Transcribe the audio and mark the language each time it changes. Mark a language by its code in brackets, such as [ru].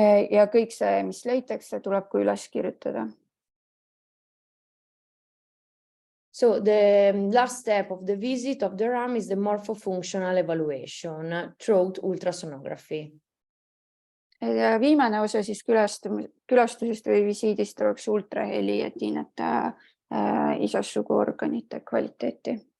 [et] Ja kõik see, mis leitakse, tuleb ka üles kirjutada. [en] So the last step of the visit of the ram is the morphofunctional evaluation through ultrasonography. [et] Ja viimane osa siis külastusest või visiidist oleks ultraheli, et hinnata isassuguorganite kvaliteeti.